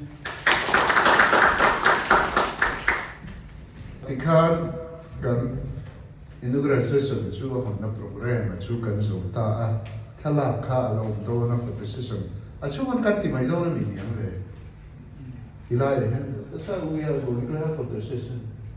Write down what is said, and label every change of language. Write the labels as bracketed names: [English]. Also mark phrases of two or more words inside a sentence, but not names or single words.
[Mizo] tikhan kan [English] inaugural session [Mizo] chu hamna program chu kan zo ta thala kha lo do na [English] photo session [Mizo] chu man kan ti mai do na mi ni ave ilai [English] so we are going to have photo session